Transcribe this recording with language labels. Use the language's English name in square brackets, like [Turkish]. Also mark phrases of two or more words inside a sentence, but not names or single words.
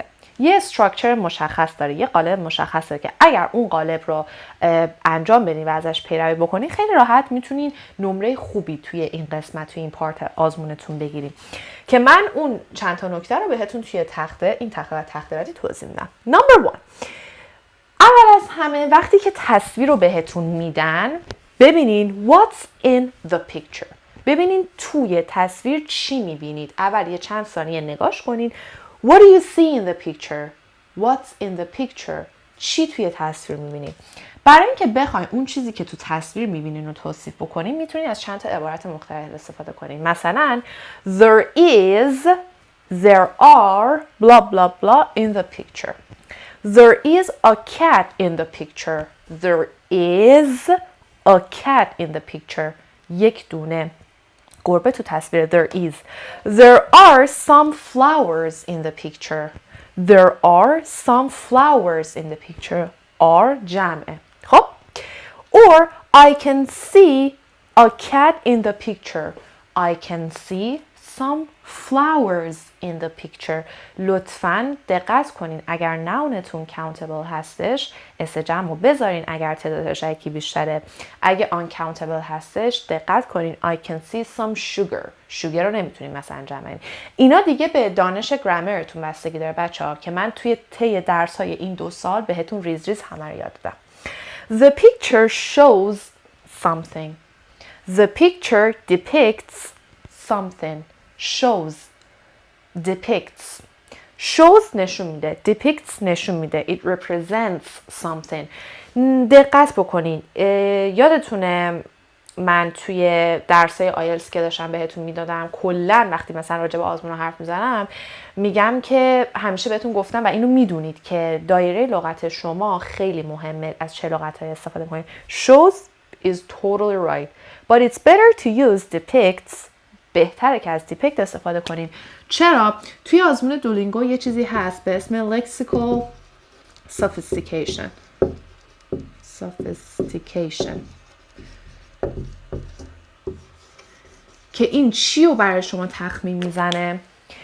[Persian] یه استراکچر مشخص داره، یه قالب مشخص داره که اگر اون قالب رو انجام بدین و ازش پیروی بکنین خیلی راحت میتونین نمره خوبی توی این قسمت توی این پارت آزمونتون بگیرین که من اون چند تا نکته رو بهتون توی این تخته و تخته بعدی توضیح میدم. نمبر 1، اول از همه وقتی که تصویر رو بهتون میدن ببینین [English] what's in the picture. [Persian] ببینین توی تصویر چی میبینید. اول یه چند ثانیه نگاش کنین. [English] What do you see in the picture? What's in the picture? [Persian] چی توی تصویر میبینید؟ برای اینکه بخواین اون چیزی که تو تصویر میبینین رو توصیف بکنین میتونین از چند تا عبارت مختلف استفاده کنین. [English] مثلا there is, there are, blah blah blah in the picture. There is a cat in the picture. There is a cat in the picture. [Persian] یک دونه گربه تو تصویر. [English] There is. There are some flowers in the picture. There are some flowers in the picture. [Persian] Are جمعه. خب. [English] Or I can see a cat in the picture. I can see some flowers in the picture. [Persian] لطفاً دقت کنین اگر ناونتون countable هستش اس جمع رو بذارین اگر تعدادش یکی بیشتره. [English] اگه uncountable [Persian] هستش دقت کنین [English] I can see some sugar. [Persian] sugar رو نمیتونین مثلا جمع کنین. اینا دیگه به دانش گرامرتون بستگی داره بچه‌ها که من توی طی درس‌های این 2 سال بهتون ریز ریز همه رو یاد دادم. [English] The picture shows something. The picture depicts something. shows depicts. shows [Persian] نشون میده. depicts نشون میده. [English] it represents something. [Persian] دقت بکنین. یادتونه من توی درسای آیلتس که داشتم بهتون میدادم کلا وقتی مثلا راجع به آزمون حرف میزنم میگم که همیشه بهتون گفتم و اینو میدونید که دایره لغت شما خیلی مهمه از چه لغت‌های استفاده کنید. [English] shows is totally right but it's better to use depicts. [Persian] بهتره که از دیپکت استفاده کنیم. چرا؟ توی آزمون دولینگو یه چیزی هست به اسم [English] lexical sophistication. [Persian] که این چی رو برای شما تخمین میزنه؟